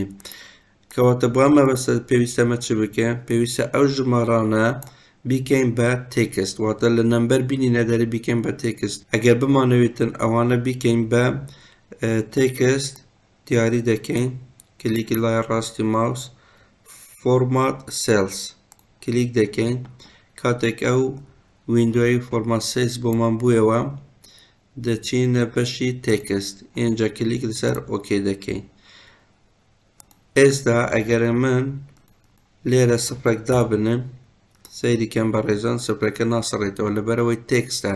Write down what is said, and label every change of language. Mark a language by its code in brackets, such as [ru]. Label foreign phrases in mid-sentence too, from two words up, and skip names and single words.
[ku] Kewata bu em pêwîst e me çi bike? Pêwîst e ew jimarane bîkein be têkist, wate li nember bînîne derê bîkein be têkist. Eger bimanivîtin ewane bîkein be têkist, diyarî dekein, kilîkî laya rastî mouse, [en] format cells, [ku] kilîk dekein. Katek ew wîndoyê [en] format cells [ku] boman bûye diçîne beşî têkist. Înca kilîk li ser OK dekein. Êsta eger min lêre sifrek dabinim, seyrî bikin berêzan sifreke nasirêtewe li ber ew ê têkist e.